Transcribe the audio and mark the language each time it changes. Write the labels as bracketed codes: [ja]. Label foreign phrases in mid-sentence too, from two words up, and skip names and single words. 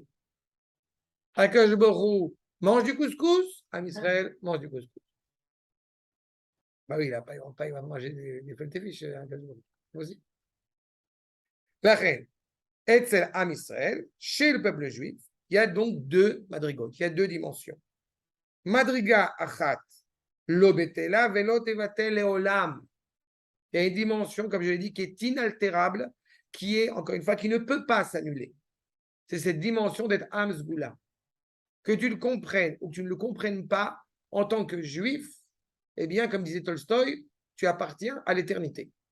[fr] Akadosh Baruch Hu mange du couscous, Am Israël mange du couscous. Bah oui, il va manger des feuilles fiches, Akadosh Baruch Hu. Aussi. La reine, [he] אצל עם ישראל, [fr] chez le peuple juif, il y a donc deux madrigotes, il y a deux dimensions. [he] מדרגה אחת, לא בטלה, ולא תבטל לעולם. [fr] Il y a une dimension, comme je l'ai dit, qui est inaltérable, qui est, encore une fois, qui ne peut pas s'annuler. C'est cette dimension d'être [he] עם סגולה. [fr] Que tu le comprennes ou que tu ne le comprennes pas, en tant que juif, eh bien, comme disait Tolstoï, tu appartiens à l'éternité.